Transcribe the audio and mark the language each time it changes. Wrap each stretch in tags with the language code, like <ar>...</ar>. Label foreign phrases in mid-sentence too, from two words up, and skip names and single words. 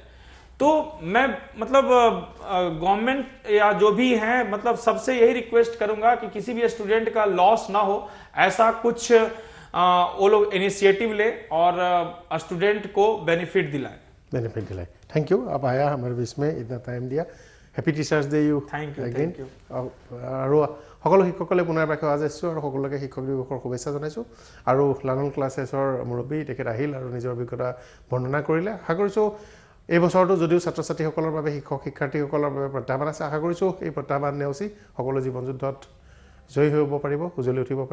<hi>तो मैं मतलब गवर्नमेंट या जो भी हैं मतलब सबसे यही रिक्वेस्ट करूंगा कि किसी भी स्टूडेंट का लॉस ना हो, ऐसा कुछ वो लोग इनिशिएटिव ले और स्टूडेंट को बेनिफिट दिलाए।</hi> <en>thank you,</en> <hi>आप आया हमारे बीच में, इतना टाइम दिया।</hi> <en>happy teachers day you. thank you.</en> <as>আৰু সকলো শিক্ষকসকলে পুনৰ এবাৰ সেৱা যাইছোঁ আৰু সকলোকে শিক্ষক দিৱসৰ শুভেচ্ছা জনাইছোঁ। আৰু লাৰ্ণাৰ ক্লাছেছৰ মুৰব্বী তেখেত আহিল আৰু নিজৰ অভিজ্ঞতা বৰ্ণনা কৰিলে। আশা কৰিছোঁ এই বছৰটো যদিও ছাত্ৰ ছাত্ৰীসকলৰ বাবে, শিক্ষক শিক্ষাৰ্থীসকলৰ বাবে প্ৰত্যাহ্বান আছে, আশা কৰিছোঁ এই প্ৰত্যাহ্বান নেওচি সকলো জীৱন যুদ্ধত জয়ী হ'ব পাৰিব, উজ্বলি উঠিব পাৰিব।</as>